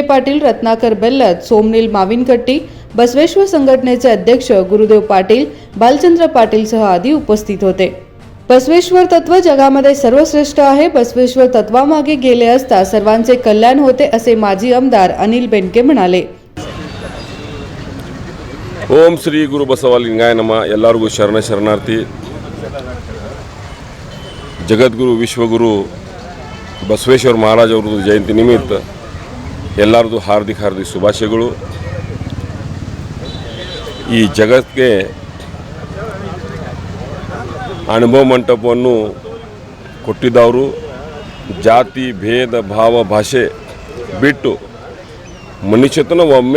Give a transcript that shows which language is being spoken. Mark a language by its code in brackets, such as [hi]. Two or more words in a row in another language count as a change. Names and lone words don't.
[mr] पाटील, रत्नाकर बेल्लत, सोमनील माविनकट्टी, बसवेश्वर संघटनेचे अध्यक्ष गुरुदेव पाटील, बालचंद्र पाटील सह आदी उपस्थित होते। बसवेश्वर तत्व जगामध्ये सर्वश्रेष्ठ आहे। बसवेश्वर तत्वामागे गेले असता सर्वांचे कल्याण होते असे माजी आमदार अनिल बेनके म्हणाले। [sa] ओम श्री गुरु बसवलिंगाय नमः। [kn] ಎಲ್ಲರಿಗೂ ಶರಣಾರ್ಥಿ। ಜಗದ್ಗುರು ವಿಶ್ವಗುರು ಬಸವೇಶ್ವರ ಮಹಾರಾಜ್ ಅವರ ಜಯಂತಿ ನಿಮಿತ್ತ ಎಲ್ಲರಿಗೂ ಹಾರ್ದಿಕ ಶುಭಾಶಯಗಳು। ಈ ಜಗತ್ತಿಗೆ ಅನುಭವ ಮಂಟಪವನ್ನು ಕೊಟ್ಟಿದ್ದವರು ಜಾತಿ ಭೇದ ಭಾವ ಭಾಷೆ ಬಿಟ್ಟು ಮನುಷ್ಯತನ ಒಮ್ಮೆ